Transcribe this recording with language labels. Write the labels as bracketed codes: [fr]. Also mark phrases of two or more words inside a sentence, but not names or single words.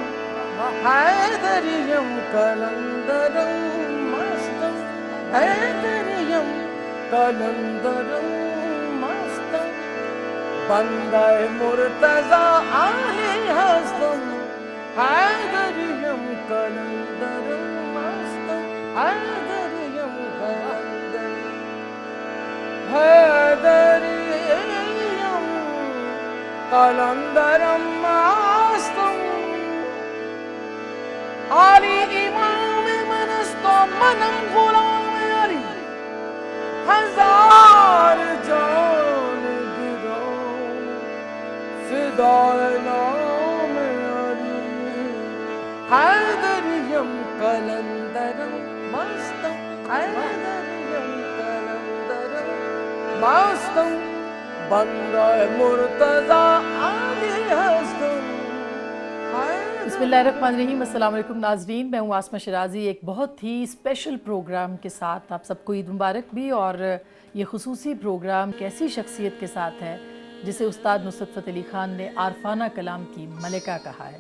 [fa] حيدريم كالندرم ماستم حيدريم كالندرم ماستم بنگاي مرتضى علي هستم حيدريم كالندرم ماستم حيدريم كالندرم حيدريم كالندرم ماستم علي امام من استم منم غلام علي هزار جان گران فدای نام علی حیدریم کلندرم مستم حیدریم کلندرم مستم بندای مرتضی علی هستم. [ar] بسم اللہ الرحمن الرحیم. [ur] السلام علیکم ناظرین، میں ہوں آسمہ شرازی. ایک بہت ہی [en] special program [ur] کے ساتھ آپ سب کو عید مبارک بھی. اور یہ خصوصی پروگرام کیسی شخصیت کے ساتھ ہے جسے استاد نصرت فتح علی خان نے عارفانہ کلام کی ملکہ کہا ہے.